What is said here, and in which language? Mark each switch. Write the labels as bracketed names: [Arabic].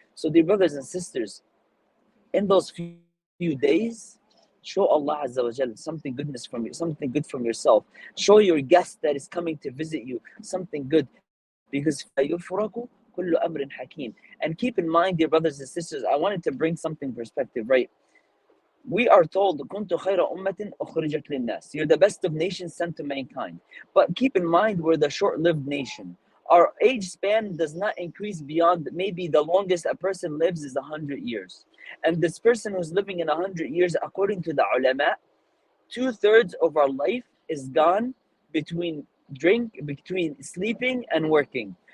[English] So dear brothers and sisters, in those few days, show Allah Azza wa Jal something goodness from you, something good from yourself. Show your guest that is coming to visit you something good, because [Arabic] يُفْرَقُ كُلُّ أَمْرٍ حَكِيمٍ. [English] And keep in mind, dear brothers and sisters, I wanted to bring something perspective, right? We are told, [Arabic] كُنْتُ خَيْرَ أُمَّةٍ أُخْرِجَتْ لِلنَّاسِ. [English] You're the best of nations sent to mankind. But keep in mind, we're the short-lived nation. Our age span does not increase beyond, maybe the longest a person lives is 100 years. And this person who's living in 100 years, according to the ulama, 2/3 of our life is gone between sleeping and working.